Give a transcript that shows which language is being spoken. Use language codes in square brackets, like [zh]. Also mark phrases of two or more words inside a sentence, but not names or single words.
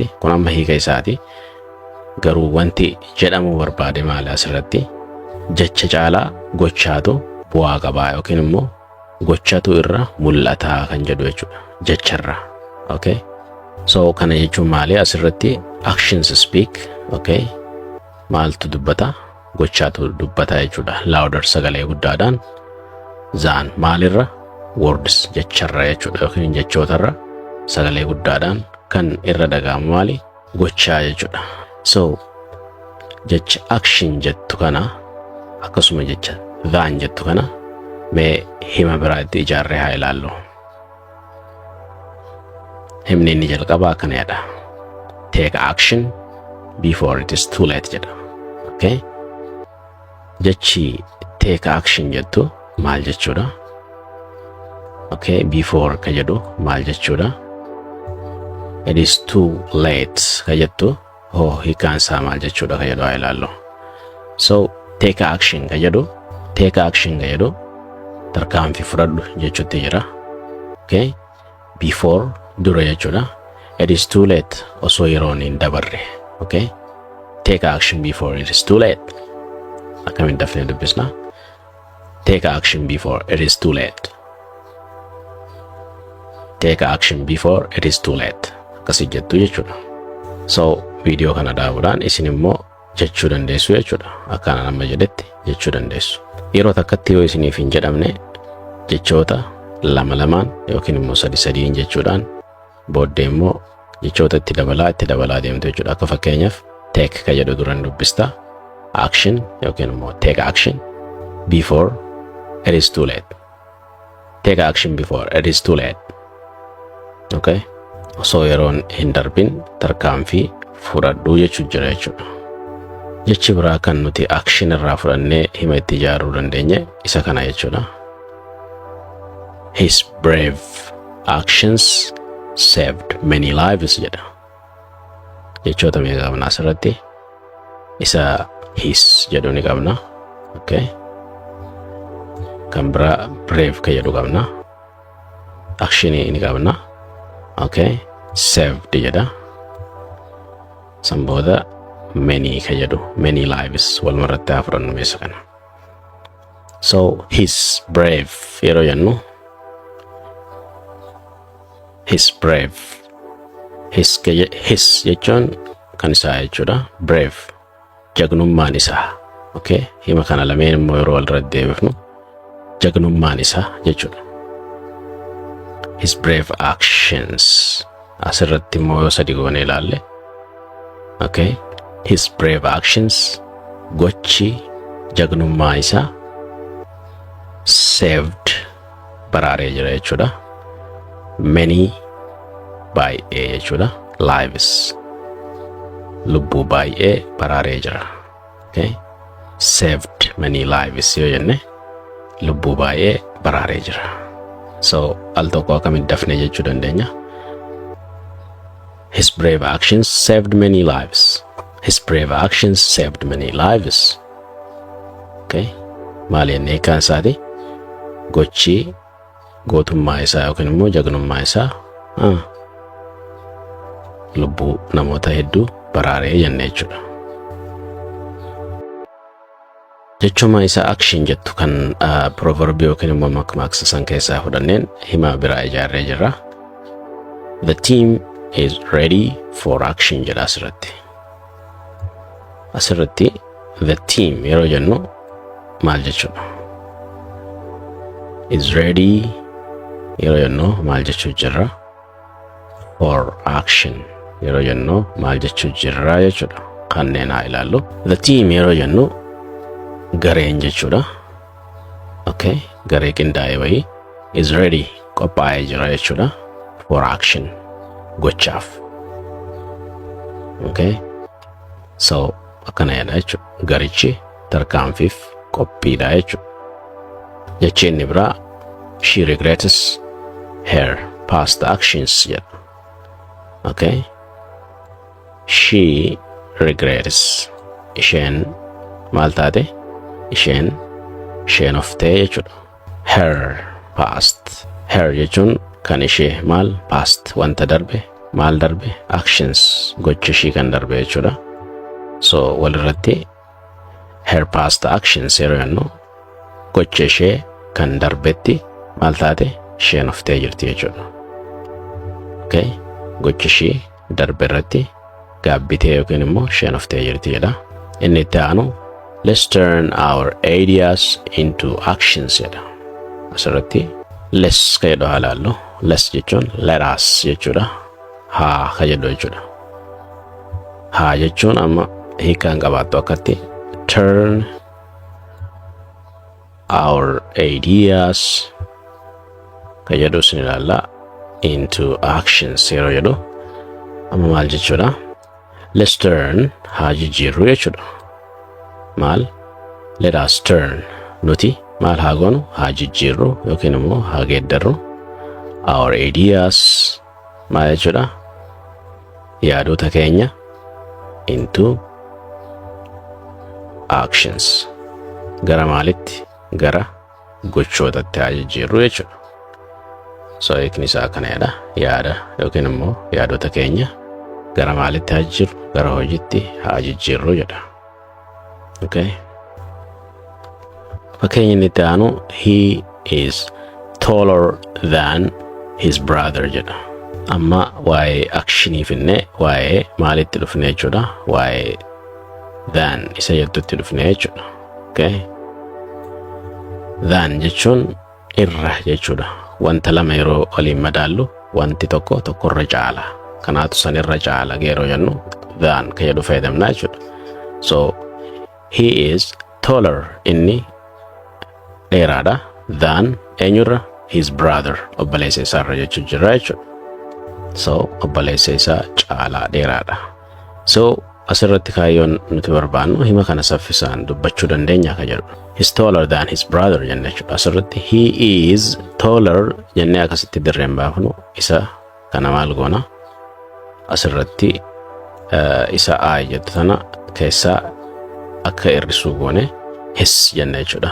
[om] Kun amma hiika isaati. Garuu wanti jedhamu barbaade maali asirratti? Jecha caalaa gochaatu bu'aa qabaa yookiin immoo gochatu irra mul'ataa kan jedhu jechuudha. Jecharra. Okay? So kana jechuun maali asirratti [en] actions speak. [om] Okay? Maaltu dubbata? Gochaatu dubbata jechuudha. Louder sagalee guddaadhaan. Zaan maalirra? Words jecharra jechuudha yookiin jechootarra sagalee guddaadhaan kan irra dhaga'amu maali? Gochaa jechuudha. So jecha action jettu kana akkasuma jecha than jettu kana mee hima biraatti ijaarree haa ilaallu. Himni inni jalqabaa akkana jedha. [en] Take action before it is too late jedha. Okay? [om] Jechi [en] take action [om] jettu maal jechuudha. Okay, before ka jedhu maal jechuudha. [en] It is too late [om] ka jettu hiikaan isaa maal jechuudha ka jedhu haa ilaallu. So [en] take action [om] ka jedhu tarkaanfii fudhadhu jechuutti jira. Okay, before dura jechuudha. [en] It is too late [om] osoo yeroon hin dabarre. [en] Okay, take action before it is too late. [om] Akkamiin dafnee dubbisna. [en] Take action before it is too late. Take action before it is too late. [om] Akkasii jettu jechuudha. So viidiyoo kana dhaabuudhaan isin immoo jechuu dandeessu jechuudha. Akkana nama jedhetti jechuu dandeessu. Yeroo takkatti yoo isiniif hin jedhamne jechoota lama yookiin immoo sadiin jechuudhaan booddee immoo jechoota itti dabalaa deemtu jechuudha. Akka fakkeenyaaf take ka jedhu duraan dubbista. [en] Action [om] yookiin immoo [en] take action before it is too late. Take action before it is too late. [om] Okay, osoo yeroon hin darbin tarkaanfii fudhadhu jechuu jira jechuudha. Jechi biraa kan nuti action irraa fudhannee hima itti ijaaruu dandeenye isa kana jechuudha. [en] His brave actions saved many lives jedha. [om] Jechoota meeqa qabna asirratti? Isa his jedhu ni qabna. Okay, kan biraa brave ka jedhu qabna. Action ni qabna. Okay, saved jedha. Sambooda many ka jedhu, many lives walmarratti haa fudhannu meesa kana. So [en] his brave [om] yeroo jennu [en] his brave, [om] his jechuun kan isaa jechuudha. Brave jagnummaan isaa. Okay, hima kana lameen immoo yeroo walirratti deebifnu jagnummaan isaa jechuudha. [en] His brave actions [om] asirratti immoo yoo sadi goone ilaalle. Okay, [en] his brave actions [om] gochi jagnummaa isaa saved baraaree jira jechuudha. Many baay'ee jechuudha. Lives lubbuu baay'ee baraaree jira. Okay, [en] saved many lives [om] yoo jenne lubbuu baay'ee baraaree jira. So al tokko akkamiin dafne jechuu dandeenya. [en] His brave actions saved many lives. His brave actions saved many lives. [om] Okay, maal jennee hiikaan isaati? Gochi gootummaa isaa yookiin immoo jagnummaa isaa lubbuu namoota hedduu baraaree jenne jechuudha. Jechuma isa action jettu kan proverb yookiin immoo makmaaksa san keessaa fudhanneen hima biraa ijaarree jirra. [en] The team is ready for action jedha asirratti. [om] Asirratti [en] the team [om] yeroo jennu maal jechuudha? [en] Is ready [om] yeroo jennu maal jechuu jirra? [en] For action [om] yeroo jennu maal jechuu jirra jechuudha. Kanneen haa ilaallu. [en] The team [om] yeroo jennu gareen jechuudha. Okay, garee qindaa'e wayii [en] is ready [om] qophaa'ee jira jechuudha. [en] For action [om] gochaaf. Okay, so akkana jedha jechuudha. Garichi tarkaanfiif qophiidha jechuudha. Jechi inni biraa [en] she regrets her past actions [om] jedha. Okay, [en] she regrets [om] isheen maal taate? Isheen oftee jechuudha. [en] Her past. [om] Her jechuun kan ishee maal? Past wanta darbe. Maal darbe? Actions gocha ishii kan darbe jechuudha. So walirratti [en] her past actions [om] yeroo jennu gocha ishee kan darbetti maal taate? Isheen oftee jirti jechuudha. Okay, gocha ishii darbe irratti gaabbitee yookiin immoo isheen oftee jirti jedha. Inni itti aanu [en] let's turn our ideas into actions jedha. [om] Asirratti let's ka jedhu haa ilaallu. Let's jechuun [en] let us [om] jechuudha. Haa ka jedhu jechuudha. Haa jechuun amma hiikaan qabaattu akkatti [en] turn our ideas [om] ka jedhu sin ilaalla [en] into actions [om] yeroo jedhu amma maal jechuudha? [en] Let's turn [om] haa jijjiirru jechuudha. Maal? [en] Let us turn [om] nuti maal haa goonu haa jijjiirru yookiin immoo haa geeddarru [en] our ideas [om] maal jechuudha yaadota keenya [en] into actions [om] gara maalitti gara gochootatti haa jijjiirru jechuudha. So hiikni isaa kanadha yaada yookiin immoo yaadota keenya gara maalitti haa jijjiirru gara hojiitti haa jijjiirru jedha. [en] Okay. [om] Fakkeenya inni itti aanu [en] he is taller than his brother jedha. [om] Amma waa'ee actionii finne waa'ee maalitti dhufne jechuudha waa'ee than isa jedhutti dhufne jechuudha. Okay. Than jechuun irra jechuudha. Wanta lama yeroo waliin madaallu wanti tokkorra caala. Kanaatu san irra caala yeroo jennu than ka jedhu fayyadamna jechuudha. So [en] he is taller [om] inni dheeraadha than eenyurra [en] his brother [om] obboleessa isaarra jechuu jira jechuudha. So obboleessa isaa caalaa dheeraadha. So asirratti kaayyoon nuti barbaannu hima kana saffisaan dubbachuu dandeenya ka jedhu. [en] He's taller than his brother [om] jenne jechuudha. Asirratti [en] he is taller [om] jennee akkasitti dirreen baafnu isa kana maal goona asirratti isa I jettu tana keessaa akka hir'isuu goone his jenne jechuudha.